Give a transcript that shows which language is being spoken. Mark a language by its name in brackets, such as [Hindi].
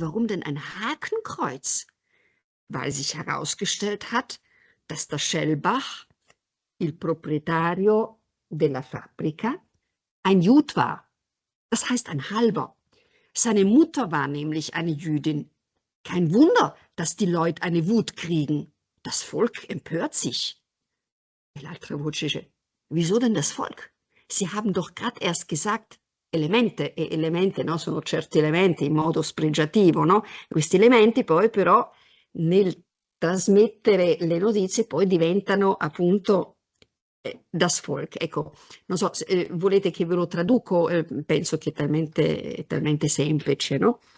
[German] Warum denn ein Hakenkreuz? Weil sich herausgestellt hat, dass der Schellbach, [Italian] il proprietario della fabbrica, [German] ein Jud war. Das heißt ein Halber. Seine Mutter war nämlich eine Jüdin. Kein Wunder, dass die Leute eine Wut kriegen. Das Volk empört sich. [Italian] L'altra voce dice, [German] wieso denn das Volk? Sie haben doch gerade erst gesagt, elemente, e elemente, no? [Italian] Sono certi elementi in modo spregiativo, no? Questi elementi poi però nel trasmettere le notizie poi diventano appunto [German] das Volk. [Italian] Ecco, non so, volete che ve lo traduco? Penso che è talmente semplice, no?